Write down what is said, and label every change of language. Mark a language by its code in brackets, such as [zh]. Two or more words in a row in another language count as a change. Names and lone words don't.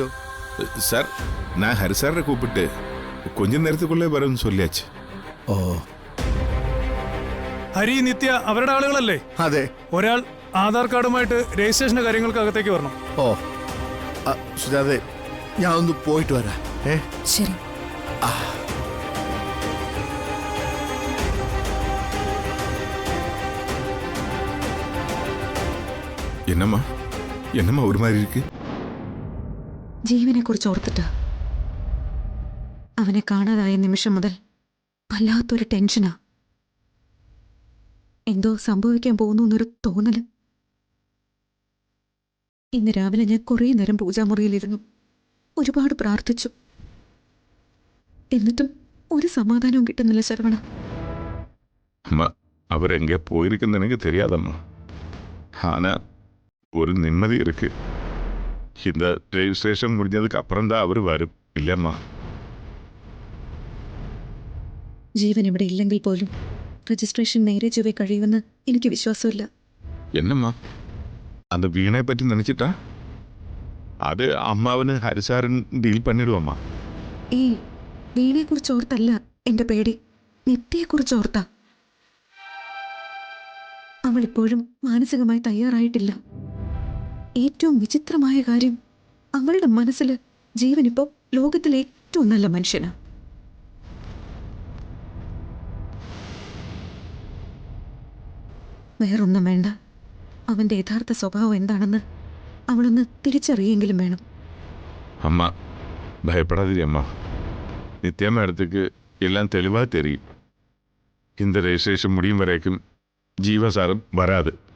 [ta] சார் நான் ஹரி சாரை கூப்பிட்டு கொஞ்ச நேரத்துக்குள்ளே வரும்னு சொல்லியாச்சு. ഓ [ml] ഹരി, നിത്യ അവരുടെ ആളുകളല്ലേ? അതെ. ഒരാൾ ആധാർ കാർഡുമായിട്ട് രജിസ്ട്രേഷന്റെ കാര്യങ്ങൾക്ക് അകത്തേക്ക് വരണം. ഓ സുജാതെ, ഞാൻ ഒന്ന് പോയിട്ട് വരാം. ശരി. [ta] என்னம்மா என்னம்மா ஒரு மாதிரி இருக்கு? [ml] ജീവനെ കുറിച്ച് ഓർത്തിട്ടാ. അവനെ കാണാതായ നിമിഷം മുതൽ വല്ലാത്തൊരു ടെൻഷനാ. എന്തോ സംഭവിക്കാൻ പോകുന്നു എന്നൊരു തോന്നല്. ഇന്ന് രാവിലെ ഞാൻ കുറേ നേരം പൂജാമുറിയിലിരുന്നു, ഒരുപാട് പ്രാർത്ഥിച്ചു. എന്നിട്ടും ഒരു സമാധാനവും കിട്ടുന്നില്ല ശരവണ. [ta] அம்மா அவர் எங்கே போயிருக்குன்னு எனக்கு தெரியாதம்மா. ஆனா ஒரு நிம்மதி இருக்கு. இந்த ரெஜிஸ்ட்ரேஷன் முடிஞ்சதுக்கு அப்புறம் தான் அவர் வரும், இல்லையம்மா? [ml] ജീവൻ ഇവിടെ ഇല്ലെങ്കിൽ പോലും രജിസ്ട്രേഷൻ നേരെ ചൊവ്വേ കഴിയുമെന്ന് എനിക്ക് വിശ്വാസമില്ല. [ta] என்னம்மா அந்த வீணை பற்றி நினைச்சிட்டா? அது அம்மாவனு ஹரிசாரன் டீல் பண்ணிடுவோம்மா. [ml] ഈ വീണയെക്കുറിച്ച് ഓർത്തല്ല എൻ്റെ പേടി, നിത്യയെക്കുറിച്ച് ഓർത്താ. അവൾ ഇപ്പോഴും മാനസികമായി തയ്യാറായിട്ടില്ല. ഏറ്റവും വിചിത്രമായ കാര്യം, അവളുടെ മനസ്സിൽ ജീവനിപ്പോ ലോകത്തിലെ ഏറ്റവും നല്ല മനുഷ്യനാ. വേറൊന്നും വേണ്ട, അവൻ്റെ യഥാർത്ഥ സ്വഭാവം എന്താണെന്ന് അവളൊന്ന് തിരിച്ചറിയെങ്കിലും വേണം. [ta] அம்மா பயப்படாதீ அம்மா. நித்யா மேடத்துக்கு எல்லாம் தெளிவாக தெரியும். இந்த ரெஜிஸ்ட்ரேஷன் முடியும் வரைக்கும் ஜீவசாரம் வராது.